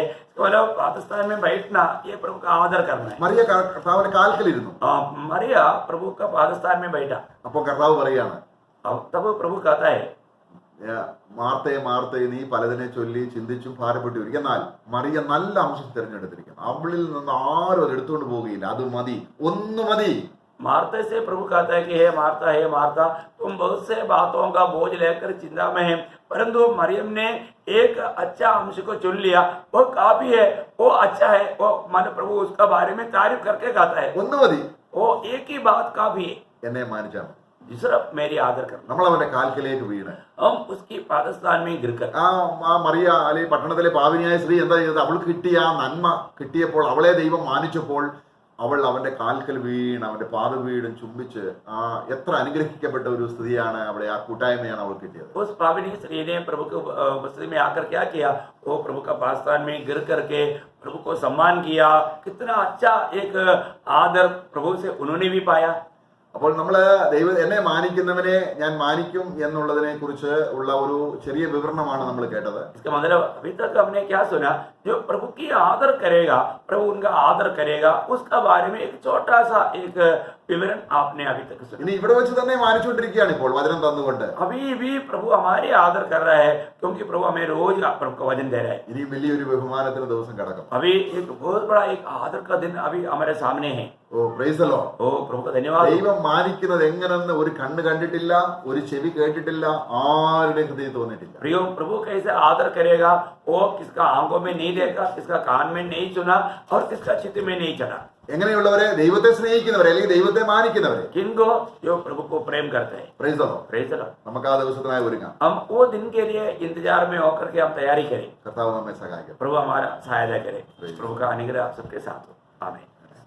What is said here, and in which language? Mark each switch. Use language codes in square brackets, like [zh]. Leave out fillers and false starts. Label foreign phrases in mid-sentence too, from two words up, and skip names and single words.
[hi] मतलब पादस्थान में बैठना ये प्रभु का आदर करना है. [ml] മറിയ കർത്താവിന്റെ കാൽക്കൽ ഇരുന്നു. [hi] मरिया प्रभु का पादस्थान में बैठा. [ml] അപ്പൊ കർത്താവ് പറയാണ്, [hi] तब प्रभु कहता है, [ml] മാർത്തയെ നീ പലതിനെ ചൊല്ലി ചിന്തിച്ചും ഭാരപ്പെട്ടു. എന്നാൽ മറിയ നല്ല അംശം തിരഞ്ഞെടുത്തിരിക്കുന്നു. അവളിൽ നിന്ന് ആരും അത് എടുത്തുകൊണ്ട് പോവുകയില്ല. അത് മതി, ഒന്ന് മതി. [hi] मार्ता से प्रभु कहता है कि हे मार्ता तुम बहुत से बातों का बोझ लेकर चिंता में है, परंतु मरियम ने एक अच्छा अंश को चुन लिया, वो काफी है, वो अच्छा है. वो मन प्रभु उसका बारे में तारीफ करके कहता है, [ml] ഒന്ന് മതി, [hi] वो एक ही बात काफी है, [ml] എന്നെ മാനിച്ചാൽ മതി. [hi] सिर्फ मेरी आदर करना. [ml] നമ്മൾ അവന്റെ കാൽക്കലേക്ക് വീണ് [hi] हम उसकी पादस्थान में गिरकर [ml] ആ മറിയ അല്ലെങ്കിൽ പട്ടണത്തിലെ പാവിനിയായ സ്ത്രീ എന്താ ചെയ്തത്? അവൾക്ക് കിട്ടിയ ആ നന്മ കിട്ടിയപ്പോൾ, അവളെ ദൈവം മാനിച്ചപ്പോൾ അവൾ അവന്റെ കാൽക്കൽ വീണ് അവന്റെ പാദവീടും ചുംബിച്ച് എത്ര അനുഗ്രഹിക്കപ്പെട്ട ഒരു സ്ത്രീയാണ് അവിടെ, ആ കൂട്ടായ്മയാണ് അവൾ കിട്ടിയത്. [hi] उस पावनी स्त्री ने प्रभु की उपस्थिति में आकर क्या किया? वो प्रभु का पादस्थान में गिर करके प्रभु को सम्मान किया. कितना अच्छा एक आदर प्रभु से उन्होंने भी पाया. [ml] അപ്പോൾ നമ്മള് എന്നെ മാനിക്കുന്നവനെ ഞാൻ മാനിക്കും എന്നുള്ളതിനെ കുറിച്ച് ഉള്ള ഒരു ചെറിയ വിവരണമാണ് നമ്മൾ കേട്ടത്. [hi] इसका मतलब अभी तक हमने क्या सुना? जो प्रभु की आदर करेगा, प्रभु उनका आदर करेगा, उसका बारे में एक छोटा सा एक विवरण आपने अभी तक सुना. [ml] ഇനി ഇവിടെ വെച്ച് തന്നെ മാനിച്ചുകൊണ്ടിരിക്കുകയാണ് ഇപ്പോൾ വചനം തന്നുകൊണ്ട്. [hi] अभी भी प्रभु हमारे आदर कर रहा है क्योंकि प्रभु हमें रोज प्रभु का वचन दे रहा है. [ml] ഇനി വലിയൊരു ബഹുമാനത്തിന് ദിവസം കിടക്കും. [hi] अभी एक बहुत बड़ा एक आदर का दिन अभी हमारे सामने है. [en] O praise the Lord. [hi] ओ प्रभु का धन्यवाद. [ml] ദൈവം മാനിക്കുന്നത് എങ്ങനെന്ന് ഒരു കണ്ണ് കണ്ടിട്ടില്ല, ഒരു ചെവി കേട്ടിട്ടില്ല, ആരുടെ ഹൃദയം തോന്നിയിട്ടില്ല. [hi] प्रियो, प्रभु कैसे आदर करेगा वो किसका आंखों में नहीं देखा, किसका कान में नहीं सुना और किसका चित्त में नहीं चढ़ा. [ml] എങ്ങനെയുള്ളവരെ? ദൈവത്തെ സ്നേഹിക്കുന്നവരെ അല്ലെങ്കിൽ ദൈവത്തെ മാനിക്കുന്നവരെ. [hi] किनको? जो प्रभु को प्रेम करते हैं. [en] Praise the Lord. Praise the Lord. [ml] നമുക്ക് ആ ദിവസത്തിനായി ഒരുങ്ങാം. [hi] हम वो दिन के लिए इंतजार में होकर के हम तैयारी करें. [ml] കർത്താവ് നമ്മെ സഹായിക്കട്ടെ. [hi] प्रभु हमारा सहायता करे. प्रभु का अनुग्रह आप सबके साथ हो. आमीन.